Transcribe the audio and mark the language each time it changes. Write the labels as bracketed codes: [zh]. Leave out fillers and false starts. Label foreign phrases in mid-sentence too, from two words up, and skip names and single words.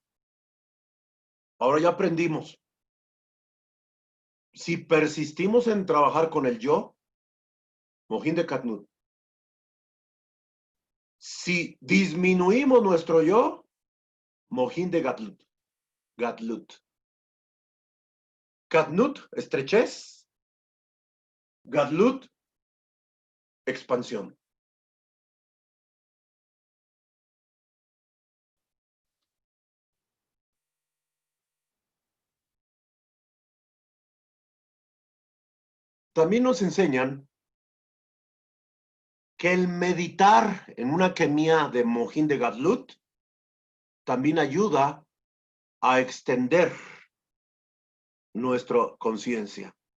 [es] Ahora ya aprendimos. Si persistimos en trabajar con el yo, [he] מוחין דקטנות. [es] Si disminuimos nuestro yo, [he] מוחין דגדלות. [es] Gadlut. Katnut, estrechez. Gadlut, expansión. También nos enseñan que el meditar en una kemia de [he] מוחין דגדלות [es] también ayuda a extender nuestra conciencia.